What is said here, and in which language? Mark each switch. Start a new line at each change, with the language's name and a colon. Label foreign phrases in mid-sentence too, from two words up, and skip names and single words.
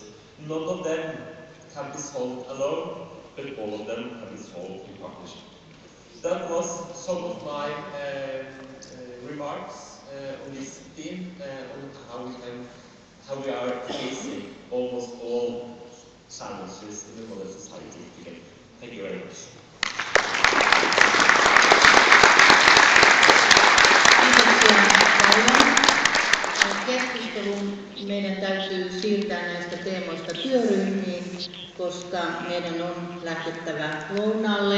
English: None of them can be solved alone, but all of them can be solved in partnership. That was some of my remarks on this theme, on how we are facing almost all challenges in the modern society today. Thank you very much.
Finnish: Keskusteluun meidän täytyy siirtää näistä teemoista työryhmiin, koska meidän on lähdettävä lounaalle.